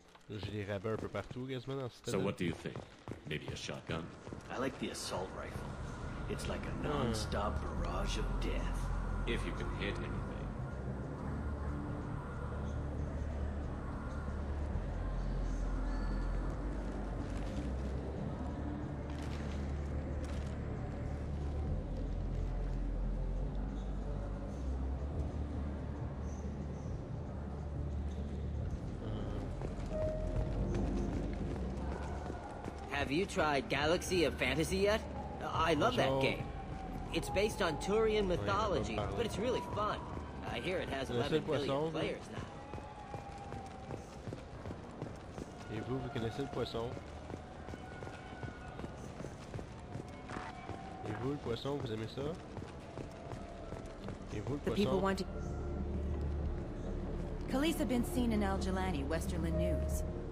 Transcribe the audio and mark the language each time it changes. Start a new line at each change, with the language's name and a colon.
French: J'ai des rabais un peu partout, quasiment, dans cette
English: So what do you think? Maybe a shotgun? I like the assault rifle. It's like a non-stop barrage of death. If you can hit anything. Have you tried Galaxy of Fantasy yet? I love that game. It's based on Turian mythology, but it's really fun. I hear it has 11 million players now.
French: Et vous connaissez le poisson? Et vous, le poisson, vous aimez ça? Et vous, le poisson?
English: The people want to... Khaleesa been seen in Al Jalani, Westerland News.